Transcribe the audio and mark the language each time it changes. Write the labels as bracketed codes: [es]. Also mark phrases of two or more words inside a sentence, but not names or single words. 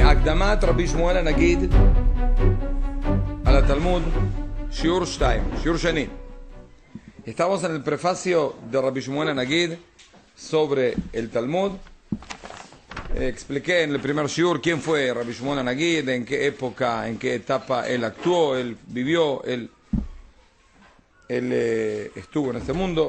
[he] הקדמת רבי שמואל הנגיד על התלמוד, שיעור 2, שיעור שני. [es] Estamos en el prefacio de Rabbi Shmuel Hanagid sobre el Talmud. Expliqué en el primer shiur quién fue Rabbi Shmuel Hanagid, en qué época, en qué etapa él actuó, él vivió, él estuvo en este mundo.